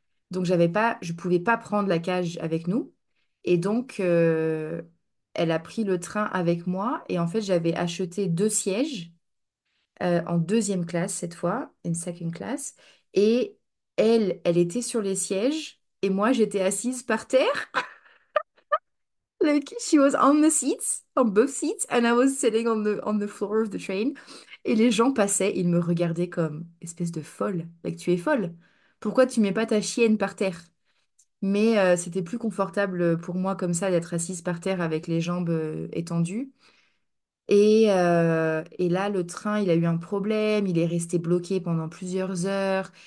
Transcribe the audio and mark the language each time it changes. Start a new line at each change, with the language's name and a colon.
French: Donc, je pouvais pas prendre la cage avec nous. Et donc, elle a pris le train avec moi. Et en fait, j'avais acheté 2 sièges en deuxième classe cette fois, une second class. Et elle était sur les sièges et moi, j'étais assise par terre.
English: Like she was on the seats, on both seats, and I was sitting on the floor of the train.
French: Et les gens passaient, ils me regardaient comme espèce de folle. Like tu es folle. Pourquoi tu mets pas ta chienne par terre? Mais c'était plus confortable pour moi comme ça d'être assise par terre avec les jambes étendues. Et là, le train, il a eu un problème, il est resté bloqué pendant plusieurs heures.